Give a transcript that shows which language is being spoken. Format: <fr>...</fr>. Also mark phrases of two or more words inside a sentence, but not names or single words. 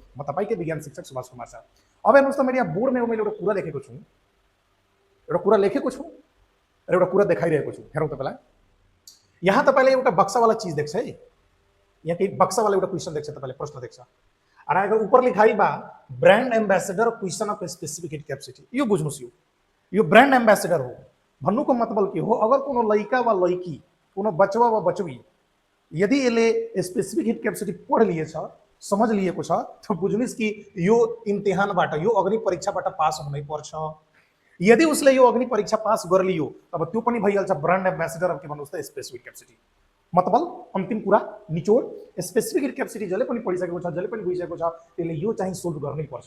<ne>म तपाईँकै विज्ञान शिक्षक सुभाष कुमार शाह। अब हेर्नुहोस् त, मैले यहाँ बोर्डमा मैले एउटा कुरा लेखेको छु, र एउटा कुरा देखाइरहेको छु। हेरौँ तपाईँलाई, यहाँ तपाईँले एउटा बक्सावाला चीज देख्छ है, यहाँ केही बक्सावाला एउटा क्वेसन देख्छ, तपाईँले प्रश्न देख्छ। अनि</ne> <bho>अगर ऊपर लिखाई बा</bho> <en>brand ambassador question of specific heat capacity,</en> <ne>यो बुझ्नुहोस्, यो</ne> <en>brand ambassador</en> <ne>हो। भन्नुको मतलब के हो,</ne> <bho>अगर कोनो लइका वा लइकी, कोनो बचवा वा बचवी</bho> <ne>यदि यसले</ne> <en>specific heat capacity</en> <ne>पढ लिएछ, समझ लिएको छ, त बुझ्नुहोस् कि यो इम्तिहानबाट, यो अग्नि परीक्षाबाट पास हुनै पर्छ। यदि उसले यो अग्नि परीक्षा पास कर लियो तब त्यो पनि भइहाल्छ</ne> <en>brand ambassador of</en> <ne>के भन्नुहोस् त</ne> <en>specific capacity.</en> <ne>मतलब अन्तिम कुरा निचोड,</ne> <en>specific heat capacity</en> <ne>जसले पनि पढिसकेको छ, जसले पनि बुझिसकेको छ, त्यसले यो चाहिँ सोल्भ गर्नै पर्छ।</ne>